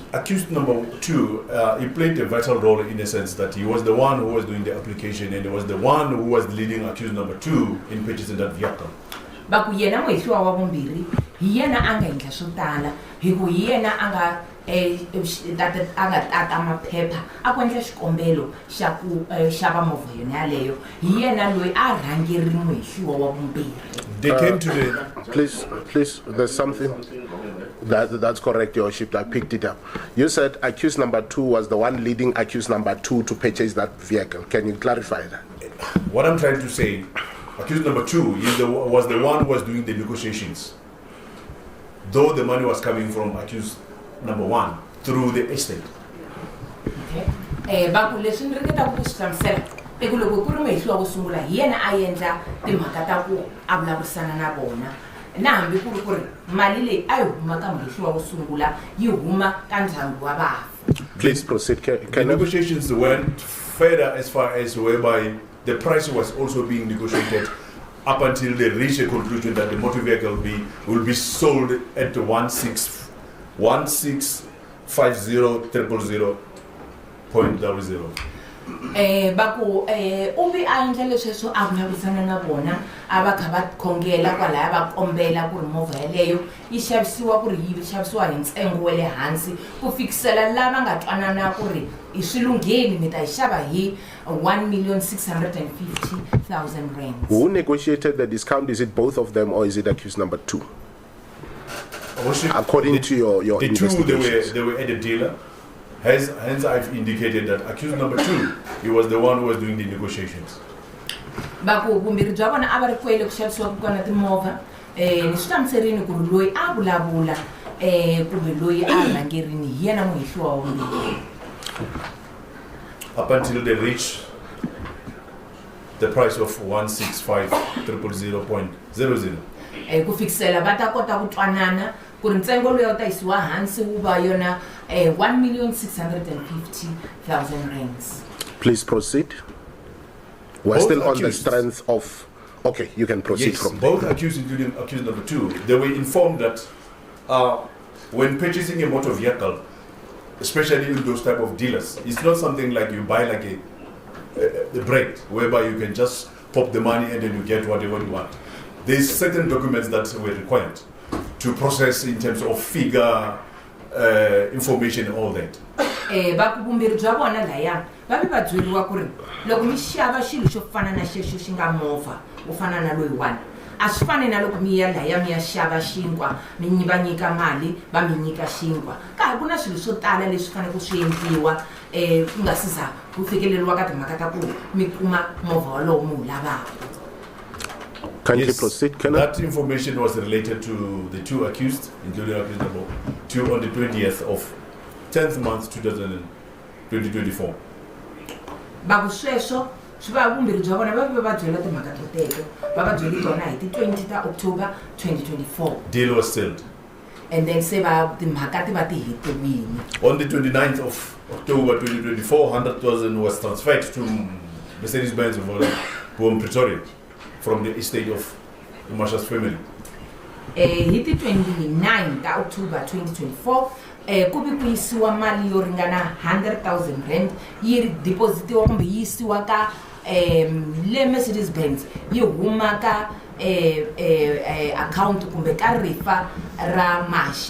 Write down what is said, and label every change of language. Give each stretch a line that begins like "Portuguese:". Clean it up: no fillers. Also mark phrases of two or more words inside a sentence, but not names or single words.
English: Accused number 2, he played a vital role in the sense that he was the one who was doing the application, and he was the one who was leading accused number 2 in purchasing that vehicle.
Tsonga: Va ku yena muhehliwa wa vumbirhi hi yena a nga endla swo tala hi ku hi yena a nga tata maphepha a ku endla xikombelo xa ku xava movha yona yaleyo hi yena loyi a rhangerile muhehliwa wa vumbirhi.
English: They came to the... Please, there's something. That's correct, Your Worship. I picked it up. You said accused number 2 was the one leading accused number 2 to purchase that vehicle. Can you clarify that? What I'm trying to say, accused number 2 was the one who was doing the negotiations, though the money was coming from accused number 1 through the estate. Okay.
Tsonga: Baku leswi ni ringeta ku swi hlamusela eku loko ku ri muhehliwa wo sungula hi yena a endla timhaka ta ku a vulavurisana na vona na hambi ku ri mali leyi a yi huma ka muhehliwa wo sungula yi huma ka ndyangu wa vafi.
English: Please proceed. The negotiations went further as far as whereby the price was also being negotiated up until they reached a conclusion that the motor vehicle will be sold at 1,650,000.00.
Tsonga: Baku uvi a endla lesweswo a vulavurisana na vona a va kha va khongela kwalaya va kombela ku ri movha yaleyo yi xavisiwa ku ri yi xavisiwa hi ntsengo wa le hansi ku fikisela lava nga twanana ku ri i swilungheni mi ta yi xava hi 1,650,000 rands.
English: Who negotiated the discount? Is it both of them or is it accused number 2? according to your the two, investigations? they were at the dealer. Hence, I've indicated that accused number 2, he was the one who was doing the negotiations.
Tsonga: Baku vumbirhi bya vona a va ri kwele ku xavisiwa ku kona timovha ni swi hlamuserini ku ri loyi a vulavula kumbe loyi a rhangerini hi yena muhehliwa wa vumbirhi.
English: Up until they reach the price of 165,000.00.
Tsonga: Ku fikisela va ta kota ku twanana ku ri ntsengo loyi ta yisiwa hansi wu va yona 1,650,000 rands.
English: Please proceed. We're Both still on the accused. strength of. Okay, you can proceed Yes, from there. both accused, including accused number 2, they were informed that when purchasing a motor vehicle, especially in those type of dealers, it's not something like you buy like a bread, whereby you can just pop the money and then you get whatever you want. There's certain documents that were required to process in terms of figure, information, and all that.
Tsonga: Vakuvumbirhi bya vona laya va vi va byeriwa ku ri loko mi xava xilo xo fana na xexo xi nga movha wo fana na loyiwani a swi fani na loko mi ya laya mi ya xava xinkwa mi va nyika mali va mi nyika xinkwa ka ku na swilo swo tala leswi fanele ku swi endliwa ku nga si za ku fikeleriwa ka timhaka ta ku mi kuma movha walowo mi wu lavaka.
English: Can you Yes, proceed? Can that information was related to the 2 accused, including accused number 2, on the 20th of 10th month 2024.
Tsonga: Baku sweswo swi va vumbirhi bya vona va va byela timhaka to teto va va byeli tona hi ti 20 ta October 2024
English: Deal was settled. and then
Tsonga: se va timhaka ti va ti hetiwile.
English: On the 29th of October 2024, 100,000 was transferred to Mercedes-Benz home Pretoria from the estate of the Marshal's family.
Tsonga: Hi ti 29 ta October 2024 ku vi ku yisiwa mali yo ringana 100,000 rand yi depositiwa kumbe yi yisiwa ka le Mercedes-Benz yi huma ka account kumbe ka rifa ra Masha.